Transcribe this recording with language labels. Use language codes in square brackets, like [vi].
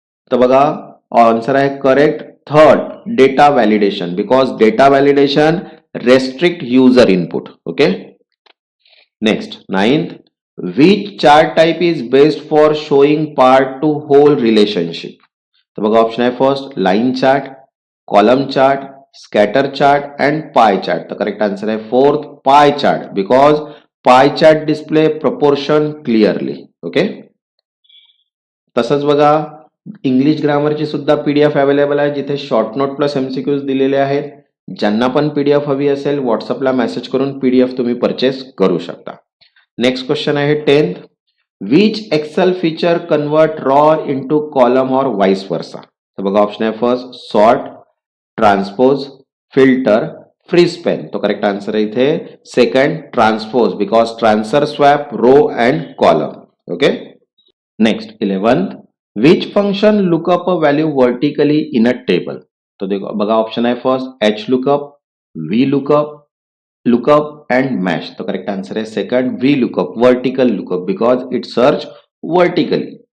[mr] तो बघा, आन्सर आहे [en] Correct third data validation because data validation restrict user input. Okay. Next, ninth, which chart type is best for showing part to whole relationship. [mr] तो बघा, [en] Option है first line chart, column chart, scatter chart and pie chart. तो correct answer है fourth pie chart because pie chart display proportion clearly. Okay. [mr] तसंच बघा, English ग्रामरची सुद्धा PDF available आहे जिथे शॉर्ट नोट प्लस एमसीक्यूज दिलेले आहेत. ज्यांना पण पीडीएफ हवी असेल व्हॉट्सअपला मेसेज करून पीडीएफ तुम्ही परचेस करू शकता. [en] Next question आहे 10th, which Excel feature convert raw into column or vice versa. [mr] तो बघा, [en] Option आहे first sort, transpose, filter, freeze pane. तो correct answer आहे इथे second transpose because transfer swap row and column. Okay. Next, 11th, which function look up a value vertically in a table. [mr] तो देखो बघा [en] Option आहे first H lookup, V lookup and match. तो correct answer आहे second V lookup, vertical lookup because it search vertically.